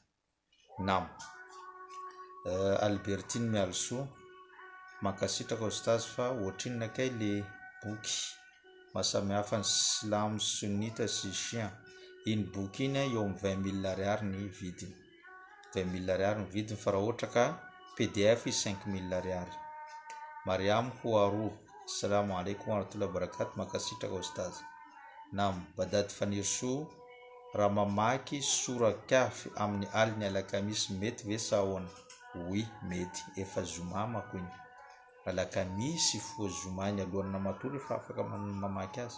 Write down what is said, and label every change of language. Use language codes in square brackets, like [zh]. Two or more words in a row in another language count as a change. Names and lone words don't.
[mg] Nam Albertine Mialso mankasitraka ustaz fa ohatrinakay le boky mahasamihafa ny silamo sunnita sy shia. Iny boky iny eo amin'ny 20 000 ariary ny vidiny, 20 000 ariary ny vidiny fa raha ohatra ka PDF 5 000 ariary. Mariam Houarou, [ar] السلام عليكم ورحمة الله وبركاته, [mg] mankasitraka ustaz. Nam Badad Fanirso, raha mamaky sura Kahf amin'ny aliny alakamisy mety ve sa ahoana? Oui, mety, efa zoma mako iny. Alakamisy fo zoma iny alohan'ny namatory efa afaka mamaky azy.